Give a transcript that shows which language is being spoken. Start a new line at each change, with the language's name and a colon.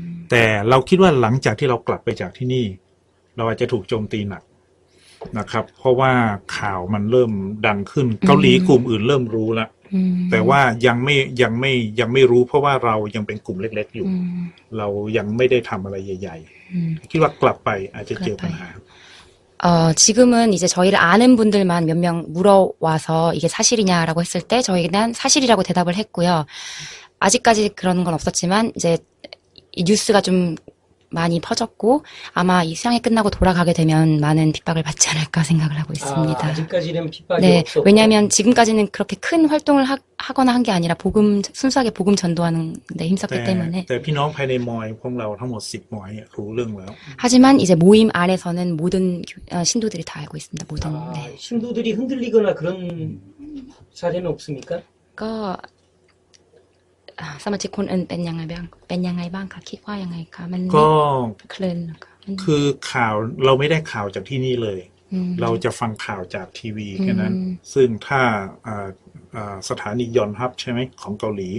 Thai: แต่เราคิดว่าหลังจากที่เรากลับไปจากที่นี่ เราอาจจะถูกโจมตีหนักนะครับ เพราะว่าข่าวมันเริ่มดังขึ้นเกาหลีกลุ่มอื่นเริ่มรู้แล้วแต่ว่ายังไม่รู้เพราะว่าเรายังเป็นกลุ่มเล็กๆอยู่ เรายังไม่ได้ทำอะไรใหญ่ๆคิดว่ากลับไปอาจจะเจอปัญหา
Korean: 지금은 이제 저희를 아는 분들만 몇 명 물어와서 이게 사실이냐라고 했을 때 저희는 사실이라고 대답을 했고요. 아직까지 그런 건 없었지만 이제 이 뉴스가 좀 많이 퍼졌고 아마 이 수양이 끝나고 돌아가게 되면 많은 핍박을 받지 않을까 생각을 하고 있습니다. 아직까지는 핍박이 네, 없었고. 왜냐하면 지금까지는 그렇게 큰 활동을 하거나 한 게 아니라 순수하게 복음 전도하는 데 힘썼기
Thai: แต่
Korean: 때문에
Thai: แต่พี่น้องภายในมอยของเราทั้งหมด10มอยรู้เรื่องแล้ว
Korean: 하지만 이제 모임 안에서는 모든 신도들이 다 알고 있습니다. 모든 네. 신도들이 흔들리거나 그런 사례는 없습니까?
Thai: ก็สมาชิกคนอื่นเป็นยังไงบ้างคะคิดว่ายังไงคะมัน ก็ เคลื่อนเหรอคะมัน คือข่าวเราไม่ได้ข่าวจากที่นี่เลย อืม เราจะฟังข่าวจากทีวีแค่นั้น อืม ซึ่งถ้าสถานียอนฮับใช่ไหมของเกาหลี